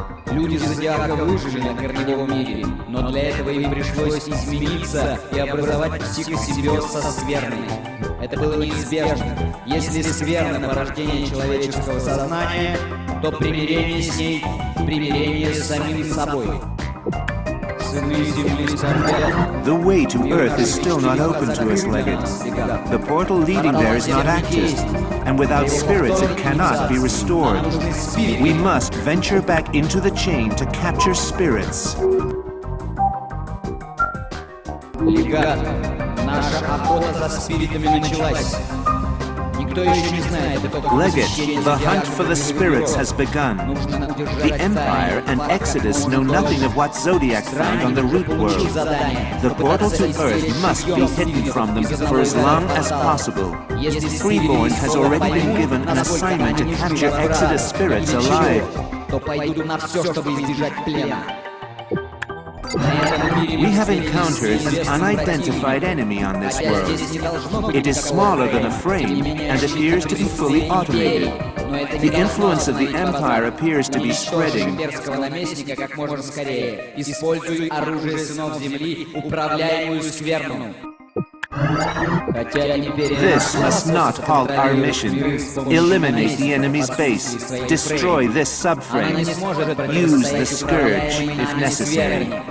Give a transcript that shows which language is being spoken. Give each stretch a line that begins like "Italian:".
Russian: Люди Зодиака выжили на корневом мире, но для этого им пришлось измениться и образовать психосимбиоз со скверной. Это было неизбежно. Если скверно порождение человеческого сознания, то примирение с ней — примирение с самим собой. Сыны Земли скорбят.
English: The way to Earth is still not open to us, Leggett. The portal leading there is not active, and without spirits it cannot be restored. We must venture back into the chain to capture spirits.
Russian: Легат, наша охота за спиритами началась. Никто еще не знает, это только
English: Leggett, the hunt for the spirits has begun. The Empire and Exodus know nothing of what Zodiac found on the root world. The portal to Earth must be hidden from them for as long as possible. Freeborn has already been given an assignment to capture Exodus spirits alive.
Russian: То пойдут на все, чтобы избежать плена.
English: We have encountered an unidentified enemy on this world. It is smaller than a frame and appears to be fully automated. The influence of the Empire appears to be spreading.
Russian: Имперского наместника как можно скорее. Используй оружие сынов Земли, управляемую скверну.
English: This must not halt our mission. Eliminate the enemy's base. Destroy this subframe. Use the Scourge if necessary.